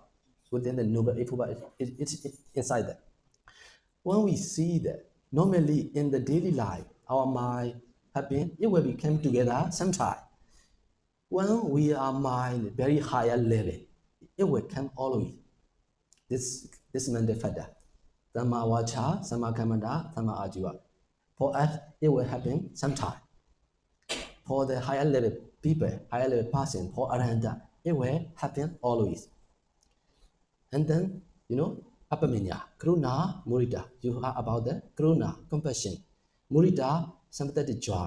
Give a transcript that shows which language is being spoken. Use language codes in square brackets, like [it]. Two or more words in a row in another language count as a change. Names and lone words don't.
[en] Within the Noble Eightfold Path, it's inside that. When we see that, normally in the daily life, our mind happen, it will become together sometime. When we are mind very higher level, it will come always. This mental factor. [pi] Dhamma vacha, Samma kammanta, Dhamma ajiva. [en] For us, it will happen sometime. For the higher level people, higher level person, for Arahanta, it will happen always. And then, [pi] Apamenya, Karuna, Murita. [en] You heard about the Karuna, compassion. Murita, sympathetic joy.